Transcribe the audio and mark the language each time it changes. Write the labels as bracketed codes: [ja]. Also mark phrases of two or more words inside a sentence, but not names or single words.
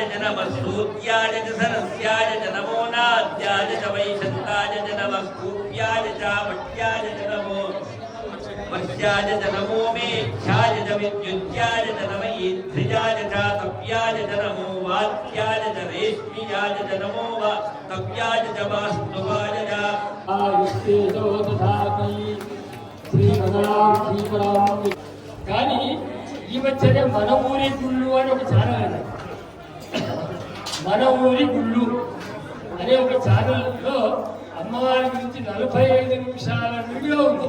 [sa] च नमः सूत्याय च सरस्याय च नमो नाद्याय च वैशन्ताय च नमः कूप्याय च वट्याय च नमो वर्ष्याय च नमो मेघ्याय च विद्युत्याय च नमः ईध्रियाय च तप्याय च नमो वात्याय च रेश्मियाय च नमो तप्याय च वास्तुवाय च [te] కానీ ఈ మధ్యనే మన ఊరి గుళ్ళు అని ఒక ఛానల్ ఉంది. మన ఊరి గుళ్ళు అనే ఒక ఛానల్లో అమ్మవారి గురించి 45 నిమిషాల వీడియో ఉంది.